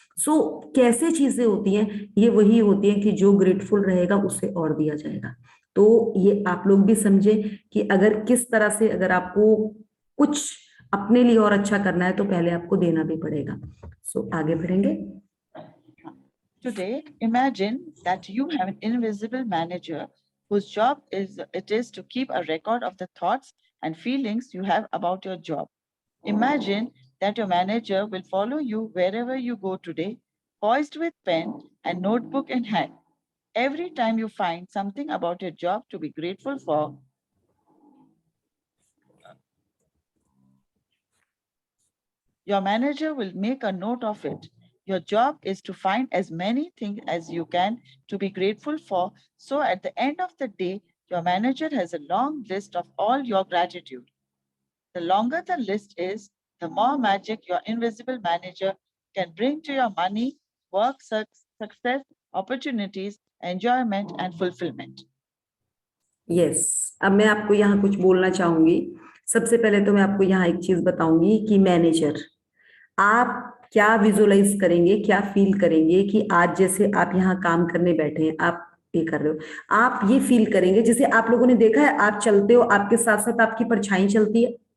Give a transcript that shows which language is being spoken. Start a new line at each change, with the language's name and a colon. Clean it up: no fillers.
Hindi: सो कैसे चीजें होती हैं, ये वही होती है कि जो ग्रेटफुल रहेगा उसे और दिया जाएगा। तो ये आप लोग भी समझे कि अगर किस तरह से, अगर आपको कुछ अपने लिए और अच्छा करना है तो पहले आपको देना भी पड़ेगा। सो आगे बढ़ेंगे।
English: Today, imagine that you have an invisible manager whose job is to keep a record of the thoughts and feelings you have about your job. Imagine that your manager will follow you wherever you go today, poised with pen and notebook in hand. Every time you find something about your job to be grateful for, your manager will make a note of it. Your job is to find as many things as you can to be grateful for. So at the end of the day, your manager has a long list of all your gratitude. The longer the list is, the more magic your invisible manager can bring to your money, work, success, opportunities, enjoyment, and fulfillment.
Hindi: Yes, अब मैं आपको यहाँ कुछ बोलना चाहूंगी। सबसे पहले तो मैं आपको यहाँ एक चीज बताऊंगी कि मैनेजर, आप क्या विजुअलाइज करेंगे, क्या फील करेंगे कि आज जैसे आप यहाँ काम करने बैठे हैं, आप ये कर रहे हो, आप ये फील करेंगे जैसे आप लोगों ने देखा है, आप चलते हो, आपके साथ साथ आपकी परछाई चलती है।